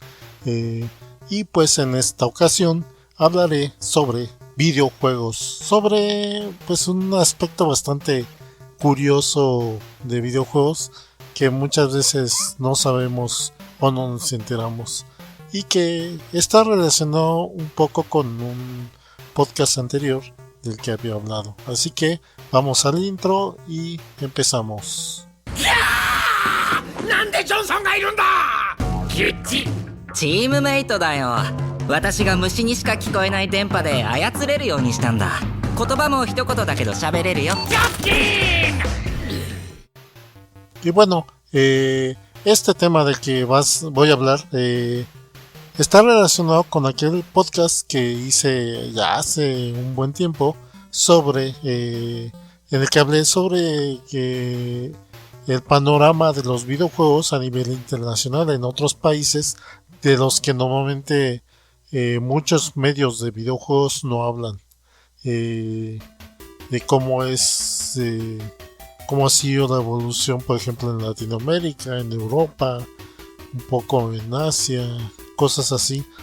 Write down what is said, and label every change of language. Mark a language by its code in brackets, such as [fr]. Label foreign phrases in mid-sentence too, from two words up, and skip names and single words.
[es] Y pues en esta ocasión hablaré sobre videojuegos, sobre pues un aspecto bastante curioso de videojuegos que muchas veces no sabemos o no nos enteramos, y que está relacionado un poco con un podcast anterior del que había hablado. Así que vamos al intro y empezamos. [ja] ¡Nande Johnson がいるんだ! チームメイトだよ。私が虫にしか聞こえない電波で操れるようにしたんだ。言葉も一言だけど喋れるよ。 [es] Y bueno, este tema del que voy a hablar está relacionado con aquel podcast que hice ya hace un buen tiempo sobre en el que hablé sobre el panorama de los videojuegos a nivel internacional en otros países de los que normalmente muchos medios de videojuegos no hablan, de cómo es cómo ha sido la evolución, por ejemplo, en Latinoamérica, en Europa, un poco en Asia, cosas así.